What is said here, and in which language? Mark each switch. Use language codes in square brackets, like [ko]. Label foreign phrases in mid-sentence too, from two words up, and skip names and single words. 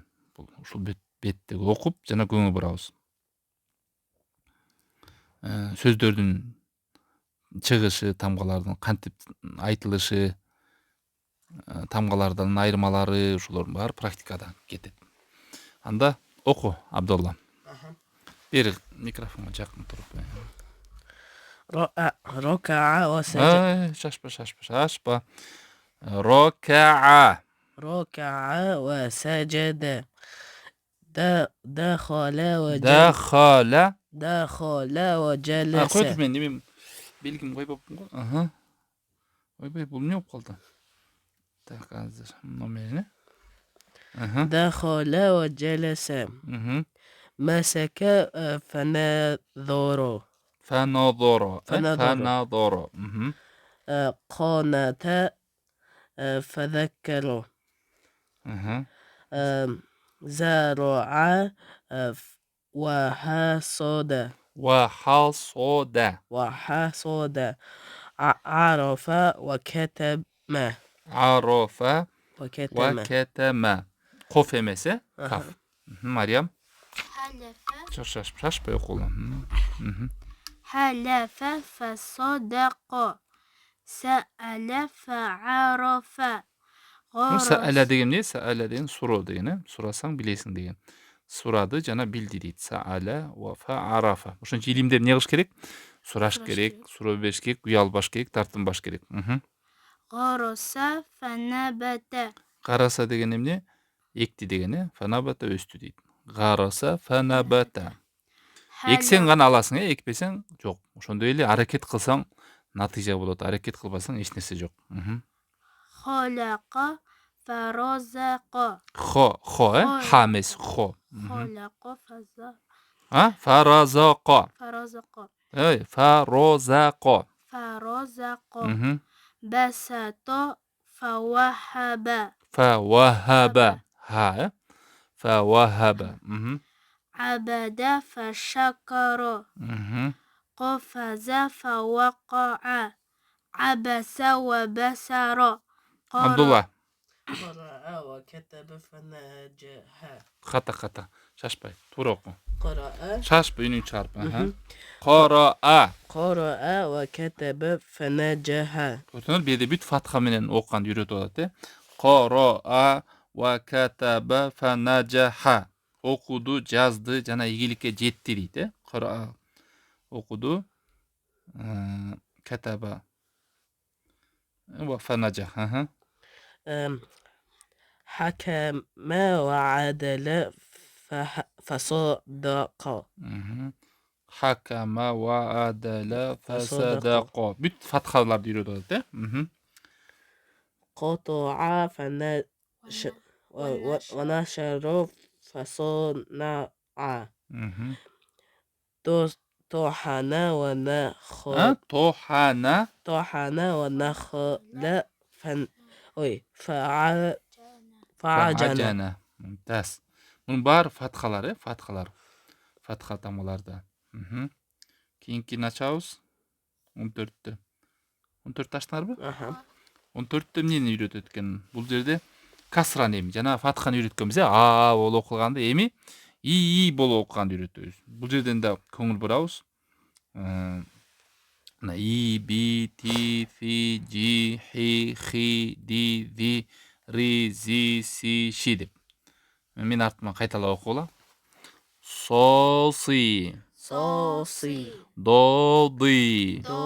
[ky] Ушул беттеги окуп жана көңүл бурабыз. Сөздөрдүн чыгышы, тамгалардын кантип айтылышы, тамгалардан айырмалары, ушулордун баары практикада кетет. Анда оку, Абдулла. Бери микрофонго жакын туруп. [ar] ركع وسجد. [ky] Шашпа. ركع [ar] وسجد. دخل وجلس. [ky] Койдур мен неме белгим койбоппун го. Ойбой, бул эмне болуп калды? Так, азыр номерини. [ar] دخل وجلس. مسك فنظر. قانت فذكر. زرع وحصد. عرف وكتم. [ky] Коф эмесе, каф. Мариям. Шашпай окула. [ar] حلف فصدق. سأل فعرف. [ky] Саала деген эмне? Саала деген суроо деген, сурасаң билесиң деген. Сурады жана билди дейт. [ar] سأل و فعرف. [ky] Ошончо илимде эмне кылыш керек? Сураш керек, суроо бериш керек, уялбаш керек, тартынбаш керек. [ar] غرس فنبت. [ky] Гараса деген эмне? Экти деген, фанабата өстү дейт. [ar] غرس فنبت. [ky] Эксең гана аласың, экпесең жок. Ошондой эле аракет кылсаң натыйжа болот, аракет кылбасаң эч нерсе жок. [ar] خلق فرزق. [ky] Ха эмес, хо. [ar] خلق فزا. فرزق. بسط فوهب. فوهب. عبد فشكر. قفز فوقع. عبس وبسر. [ky] Абдулла. [ar] قرأ وكتب فنجح. [ky] Ката. Шашпай. Туура оку. [ar] قرأ. [ky] Шашпай, үнүң чыгарып. [ar] Qara. قرأ وكتب فنجح. [ky] Көрсөңөр, беде бүт фатха менен окуганды үйрөтүп атат. [ar] قرأ و كتب فنجح. [ky] Окуду, жазды жана ийгиликке жетти дейт. Qara. Окуду. [ar] Kataba. و فنجح. حكم وعدل فصدق. حكم وعدل فصدق. [ky] Бүт фатхаларды үйрөтүп атат. [ar] قطع ونشر فصنع. طحن ونخل. فعجن. [ky] Мумтаз. Мунун баары фатхалар, фатха тамгаларда. Кийинкини ачабыз. 14-тө. 14 таштыңарбы? 14-тө эмнени үйрөтөт экен? Бул жерде касраны эми жана фатханы үйрөткөнбүз, а болуп окуганды эми и болуп окуганды үйрөтөбүз. Бул жерден да көңүл бурабыз. [ar] И, би, ти, фи, жи, хи, хи, ди, ви, ри, зи, си, [ky] ши деп. Мен артыма кайталап окугула. [ar] Соси. Доди.